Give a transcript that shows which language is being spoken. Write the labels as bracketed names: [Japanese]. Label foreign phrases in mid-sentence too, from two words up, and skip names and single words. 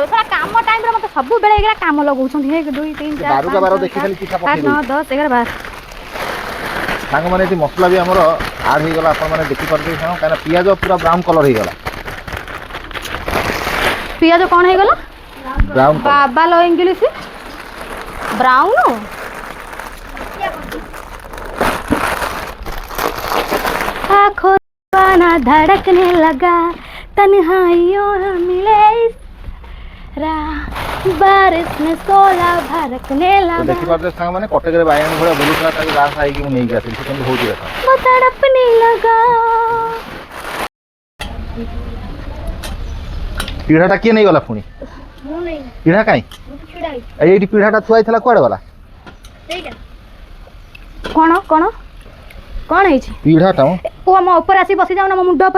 [Odia] ସେଟା କାମ ଟାଇମରେ ମତେ ସବୁବେଳେ ଏଗୁଡ଼ା କାମ ଲଗାଉଛନ୍ତି। 1 2 3 4 5 ବାର ଦେଖି ଖାଲି ଚିଠା 8 9 10 11 12 ସାଙ୍ଗମାନେ ଏଠି ମସଲା ବି ଆମର ଆଡ୍ ହେଇଗଲା। ଆପଣମାନେ ଦେଖିପାରୁଥିବେ ସାଙ୍ଗ, କାହିଁକିନା ପିଆଜ ପୁରା ବ୍ରାଉନ୍ କଲର୍ ହେଇଗଲା। ପିଆଜ କ'ଣ ହେଇଗଲା? ବ୍ରାଉନ୍ [Hindi] ବାବା लो इंग्लिश ब्राउन। आँखों दीवाना धड़कने लगा, तन्हाइयों न मिले बारिश में सोला भड़कने लगा। [Odia] ଦେଖିପାରୁଥିବେ ସାଙ୍ଗମାନେ କଟକରେ ବାଇଗଣ ଭଳିଆ ବୁଲୁଥିଲା, ତାକୁ ଗାଁ ସାହିକି ମୁଁ ନେଇକି ଆସିଲି। ସେ କେମିତି ହେଉଛି ଦେଖ। [Hindi] वो तड़पने लगा। [Odia] ପିଢ଼ାଟା କିଏ ନେଇଗଲା ପୁଣି? ପିଢ଼ା କାଇଁ ଏଇଠି ପିଢ଼ାଟା ଥୁଆ ହେଇଥିଲା କୁଆଡ଼େ ଗଲା? କ'ଣ କ'ଣ କ'ଣ ହେଇଛି? ପିଢ଼ାଟା ଓ ମୋ ଉପରେ ଆସି ବସି ଯାଉନା ମୋ ମୁଣ୍ଡ ଉପରେ।